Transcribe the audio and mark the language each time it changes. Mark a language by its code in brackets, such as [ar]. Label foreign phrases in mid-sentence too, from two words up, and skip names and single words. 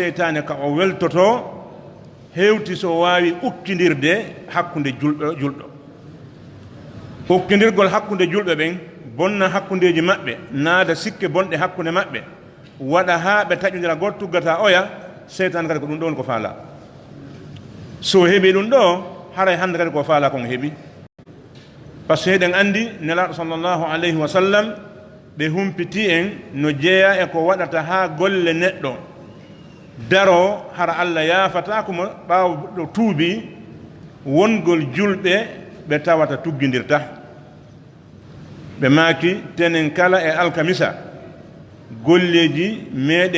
[ff] shaytane ka o weltoto hewti so waawi ukkindirde hakkunde julɗo ukkindirgol hakkunde julɓe ɓen bonna hakkundeji maɓɓe naada sikke bonɗe hakkunde maɓɓe waɗa haa ɓe taƴodira goto tuggata oya seytan kadi ko ɗum ɗon ko faala so heeɓi ɗum ɗo haray hannde kadi ko faala kon heeɓi [fr] par ce que [ff] eɗen anndi nelaaɗo [ar] صلى الله عليه وسلم [ff] ɓe humpiti en no jeeya e ko waɗata haa golle neɗɗo daro hara Allah yaafata komo ɓaawo ɗo tuubi wongol julɓe ɓe tawata tuggindirta ɓe maaki tenen kala e alkamisa golleji meɗen